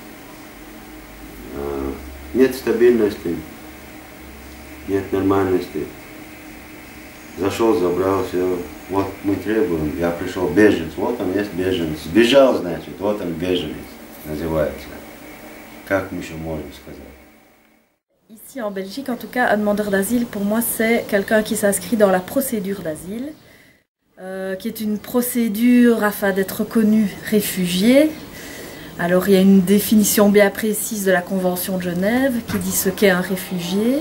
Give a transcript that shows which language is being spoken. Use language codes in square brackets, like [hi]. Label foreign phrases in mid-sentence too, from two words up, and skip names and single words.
[ru] Нет стабильности, нет нормальности. Зашел, забрал, все. Вот мы требуем, я пришел, беженец, вот он есть беженец. Сбежал, значит, вот он беженец называется. Как мы еще можем сказать? [fr] Ici en Belgique, en tout cas, un demandeur d'asile, pour moi, c'est quelqu'un qui s'inscrit dans la procédure d'asile, qui est une procédure afin d'être reconnu réfugié. Alors, il y a une définition bien précise de la Convention de Genève qui dit ce qu'est un réfugié.